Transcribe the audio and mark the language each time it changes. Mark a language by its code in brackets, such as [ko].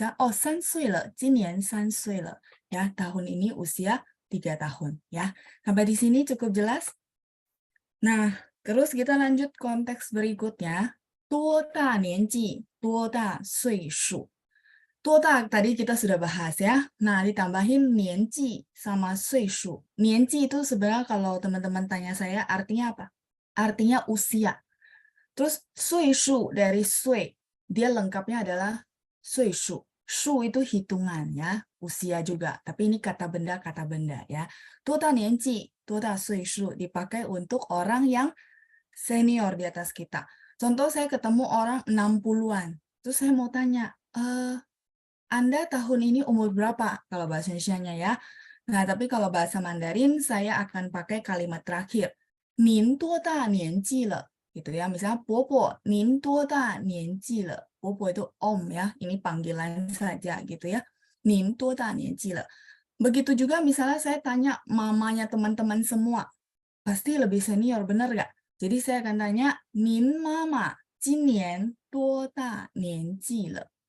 [zh] Misalnya, 3岁了, 今年3岁了. [id] Ya, tahun ini usia 3 tahun ya. Sampai di sini cukup jelas? Nah, terus kita lanjut konteks berikutnya. [zh] 多大年纪,多大岁数. [id] 多大 tadi kita sudah bahas ya. Nah, ditambahin 年纪 sama 岁数. 年纪 itu sebenarnya kalau teman-teman tanya saya artinya apa? Artinya usia. Terus 岁数 dari 岁, dia lengkapnya adalah 岁数. Shu itu hitungan ya, usia juga. Tapi ini kata benda ya. 多大年纪,多大岁数 dipakai untuk orang yang senior di atas kita. Contoh saya ketemu orang 60-an. Terus saya mau tanya, Anda tahun ini umur berapa? Kalau bahasa Indonesianya ya. Nah, tapi kalau bahasa Mandarin saya akan pakai kalimat terakhir. [zh] 您多大年纪了?Gitu ya. Misalnya Bobo, 您多大年纪了? [id] Bobo itu om ya. Ini panggilan saja gitu ya. [zh] 您多大年纪了? [id] Begitu juga misalnya saya tanya mamanya teman-teman semua. Pasti lebih senior, benar nggak? Jadi saya akan tanya, [zh] 您妈妈今年多大年纪了?